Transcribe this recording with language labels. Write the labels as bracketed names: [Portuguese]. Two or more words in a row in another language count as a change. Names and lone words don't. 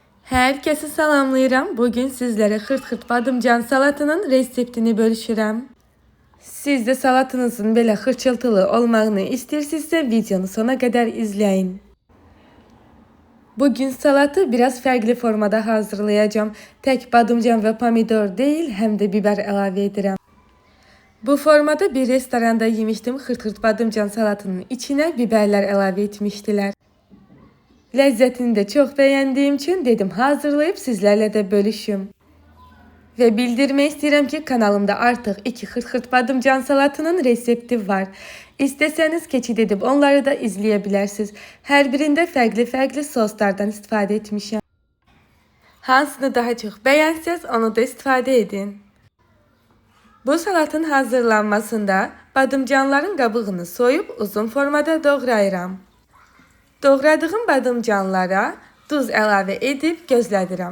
[Azerbaijani] Herkese salamlayıram. Bugün sizlere xırt-xırt badımcan salatının reseptini bölüşürəm. Siz de salatınızın belə xırçıltılı olmağını istəyirsinizsə [Turkish] videonu sona kadar izleyin. Bugün salatı biraz farklı formada hazırlayacağım. Tek badımcan ve pomidor değil, hem de biber [Azerbaijani] əlavə edirəm. [Turkish] Bu formada bir restoranda yemiştim. Xırt-xırt badımcan salatının içine biberler əlavə etmiştiler. Lezzetini de çok beğendiğim için dedim hazırlayıp sizlerle de bölüşüm. Ve bildirmek isterim ki kanalımda artık 2 xırt-xırt badımcan salatının resepti var. İsteseniz keçid edip onları da izleyebilirsiniz. Her birinde farklı soslardan istifadə etmişim. Hansını daha çok beğenseniz onu da istifadə edin. [Azerbaijani] Bu salatın hazırlanmasında badımcanların qabığını soyup uzun formada doğrayıram. Doğradığım badımcanlara duz əlavə edib gözlədirəm.